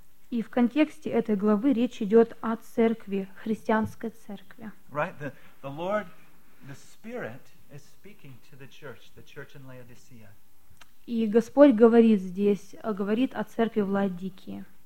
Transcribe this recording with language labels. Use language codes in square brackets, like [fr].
[ru] И в контексте этой главы речь идет о церкви, христианской церкви. [en] Right, the Lord, the Spirit is speaking to the church in Laodicea. [ru] И Господь говорит здесь, говорит о церкви в Лаодикии.